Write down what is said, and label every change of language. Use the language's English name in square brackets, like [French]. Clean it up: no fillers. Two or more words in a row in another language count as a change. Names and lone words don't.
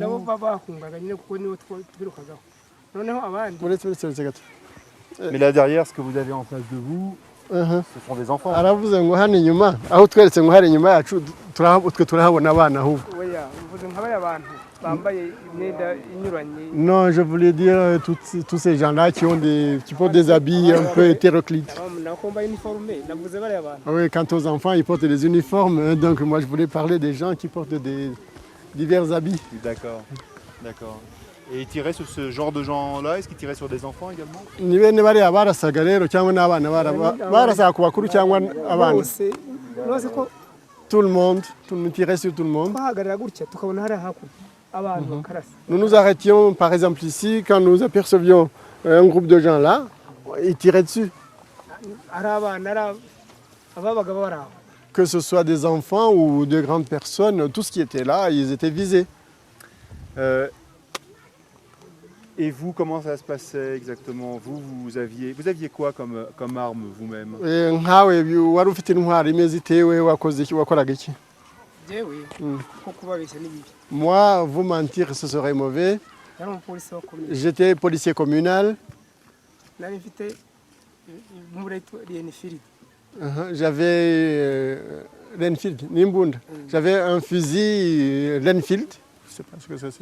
[Kinyarwanda] nabo bahungaga nyine kuko nibo twirukagaho. Noneho abandi. [French] Mais là derrière, ce que vous avez en face de vous, ce sont des enfants. [Kinyarwanda] Aravuze ngo hano inyuma aho tweretse ngo hari inyuma yacu twe turahabona abana ahubwo. Oya, uvuze nk'abaya abantu bambaye imyenda inyuranye. [French] Non, je voulais dire tous ces gens-là qui portent des habits un peu hétéroclites. Oui, quant aux enfants, ils portent des uniformes, donc moi je voulais parler des gens qui portent des divers habits. D'accord, d'accord. Et ils tiraient sur ce genre de gens-là? Est-ce qu'ils tiraient sur des enfants également? [Kinyarwanda] Ni bene bariya barasaga rero cyangwa n'abana barasaga ku bakuru cyangwa abana? [French] Tout le monde tirait sur tout le monde. Nous nous arrêtions par exemple ici, quand nous apercevions un groupe de gens là, ils tiraient dessus. Que ce soit des enfants ou de grandes personnes, tout ce qui était là, ils étaient visés. Et vous, comment ça se passait exactement? Vous aviez quoi comme arme vous-même? [Kinyarwanda] Nkawe wari ufite intwaro imeze itewe wakoraga iki? [French] Moi, vous mentir, ce serait mauvais. J'étais policier communal. J'avais Renfield, Nimbund. J'avais un fusil Renfield. Je ne sais pas ce que c'est.